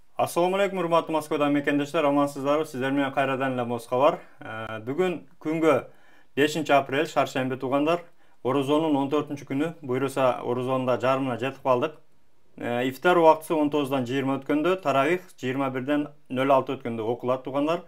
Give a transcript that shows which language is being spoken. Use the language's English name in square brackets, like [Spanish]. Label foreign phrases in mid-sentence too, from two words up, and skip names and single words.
[Arabic] السلام عليكم, [Kyrgyz] хурматлы Москвадан мекендешлер, amansыздарбы, сиздер менен кайрадан эле Москва бар. Бүгүн күнгө 5-апрель шаршемби туугандар. Орозонун 14-күнү, буйруса Орозонда жарымына жетип калдык. Ифтар убактысы 19-дан 20 өткөндө, таравих 21-ден 06 өткөндө окулат туугандар.